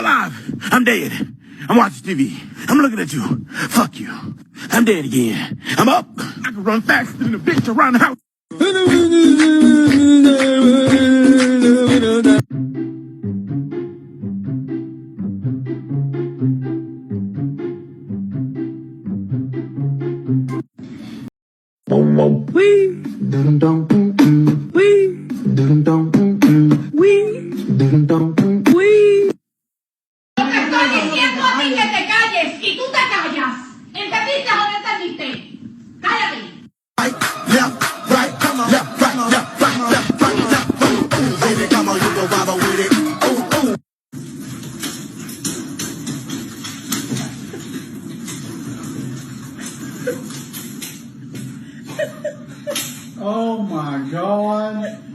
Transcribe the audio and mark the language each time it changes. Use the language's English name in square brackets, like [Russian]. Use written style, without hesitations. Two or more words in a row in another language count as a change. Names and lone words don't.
[English] alive. I'm dead. I'm watching TV. I'm looking at you. Fuck you. I'm dead again. I'm up. I can run faster than a bitch around the house. Wee. Dum dum wee. Dum dum wee. Dum dum wee. [Spanish] Te estoy diciendo a ti que te calles y tú te callas. ¿Entendiste o no entendiste? Cállate. [English] Right, left, right, come on, left, right, left, right, left, right, left. Ooh, baby, come on, you go wobble with it. Ooh, ooh. Oh my God.